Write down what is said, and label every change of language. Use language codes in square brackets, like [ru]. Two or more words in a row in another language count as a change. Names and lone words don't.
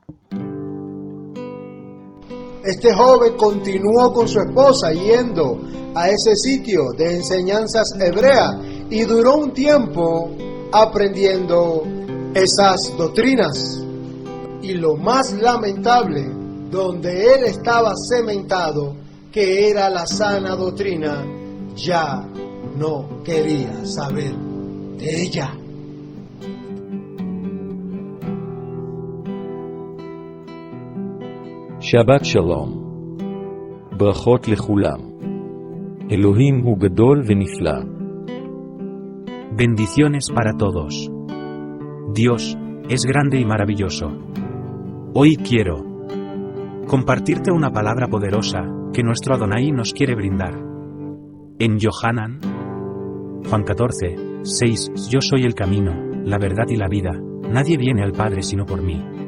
[es] Este joven continuó con su esposa yendo a ese sitio de enseñanzas hebreas y duró un tiempo aprendiendo esas doctrinas. Y lo más lamentable, donde él estaba cementado, que era la sana doctrina, ya no quería saber de ella. [he] שבת שלום. ברכות לכולם. אלוהים הוא גדול ונפלא. [es] Bendiciones para todos. Dios es grande y maravilloso. Hoy quiero compartirte una palabra poderosa que nuestro Adonai nos quiere brindar. En Yohanan, Juan 14, 6, yo soy el camino, la verdad y la vida, nadie viene al Padre sino por mí.